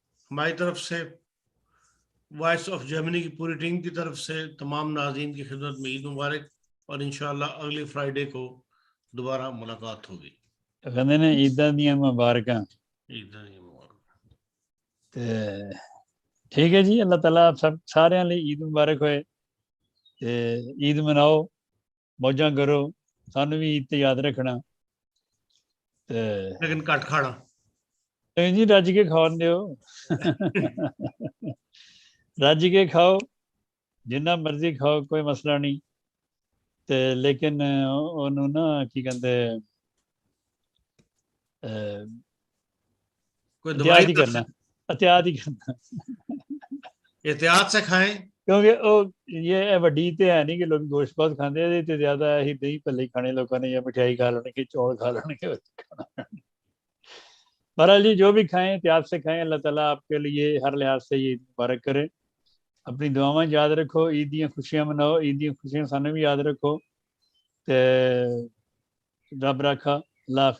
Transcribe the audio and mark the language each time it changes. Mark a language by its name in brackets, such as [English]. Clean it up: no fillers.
[Urdu] ہماری طرف سے، وائس آف جرمنی کی پوری ٹیم کی طرف سے تمام ناظرین کی خدمت میں عید مبارک، اور انشاءاللہ اگلی فرائیڈے کو دوبارہ ملاقات ہوگی. [Punjabi] کہتے ہیں عیداں دیاں مبارکاں. [Urdu] عید مبارک. ٹھیک ہے جی، اللہ تعالیٰ آپ سب سارے لیے عید مبارک ہوئے. [Punjabi] عید مناؤ، موجاں کرو، سانو بھی عید تے یاد رکھنا. [Urdu] لیکن کٹ کھانا [Punjabi] جی رج کے کھاؤ دیو رج کے کھاؤ، جنہ مرضی کھاؤ، کوئی مسئلہ نہیں. لیکن انہوں نا کی کہتے [Urdu] کوئی احتیاط دوائی ہی کرنا، احتیاط ہی کرنا. احتیاط سے کھائیں. [Punjabi] کیونکہ یہ وڈی تے ہے نہیں کہ لوگ گوشت بہت کھاندے ہیں، تے زیادہ ہی دہی پلے کھانے لوگوں نے، یا مٹھائی کھا لینے کے، چول کھا لینے کے. [Urdu] بہرحال جی جو بھی کھائیں احتیاط سے کھائیں. اللہ تعالیٰ آپ کے لیے ہر لحاظ سے یہ مبارک کرے. [Punjabi] اپنی دعاواں یاد رکھو، عید دیاں خوشیاں مناؤ، عید دیاں خوشیاں سانوں بھی یاد رکھو. تے رب رکھا. اللہ حافظ.